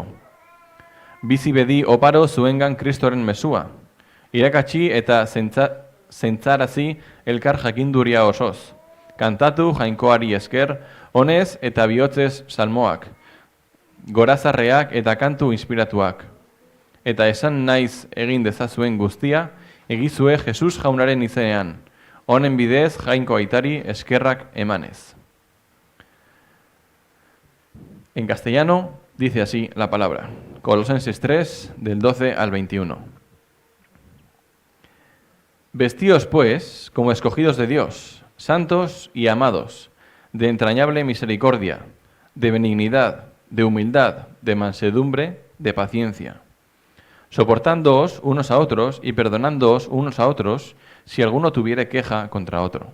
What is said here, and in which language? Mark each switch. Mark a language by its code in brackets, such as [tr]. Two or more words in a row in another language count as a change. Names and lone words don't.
[eu] Bizi bedi oparo zuengan Kristoren mesua, irakatsi eta zentzarazi elkar jakinduria osoz, kantatu jainkoari esker, honez eta bihotzez salmoak, gorazarreak eta kantu inspiratuak, eta esan naiz egin dezazuen guztia, egizue Jesus jaunaren izenean, honen bidez jainko aitari eskerrak emanez. [es] En castellano dice así la palabra, Colosenses 3, del 12 al 21. Vestíos pues como escogidos de Dios, santos y amados, de entrañable misericordia, de benignidad, de humildad, de mansedumbre, de paciencia, soportándoos unos a otros y perdonándoos unos a otros si alguno tuviere queja contra otro.